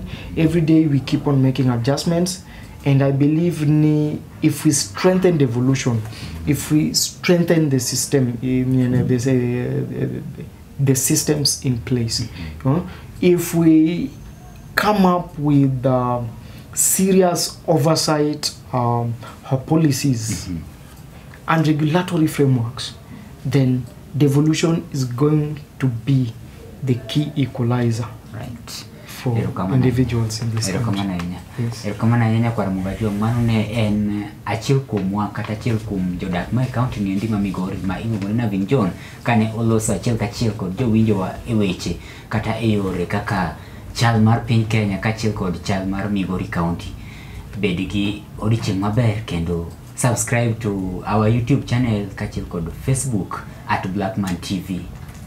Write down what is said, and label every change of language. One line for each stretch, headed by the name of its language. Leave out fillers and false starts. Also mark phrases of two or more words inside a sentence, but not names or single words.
English: Every day we keep on making adjustments. And I believe if we strengthen devolution, if we strengthen the system, the systems in place, if we come up with serious oversight policies and regulatory frameworks, then devolution is going to be the key equalizer. Right. For individuals in this country. Yes.
Luo (Kenya and Tanzania): Erokamana nyanya kwa mubati mano ne en achiel kuom wa kata achiel kuom jodak ma county ni ndima Migori ma iluongo ni Navin John kane oloso achiel kachiel kod jowinjo wa e weche kata e yore kaka chal mar piny Kenya kachiel kod chal mar Migori County. Bed gi odiochieng' maber kendo
English: subscribe to our YouTube channel
Luo (Kenya and Tanzania): kachiel kod Facebook @Blackman TV.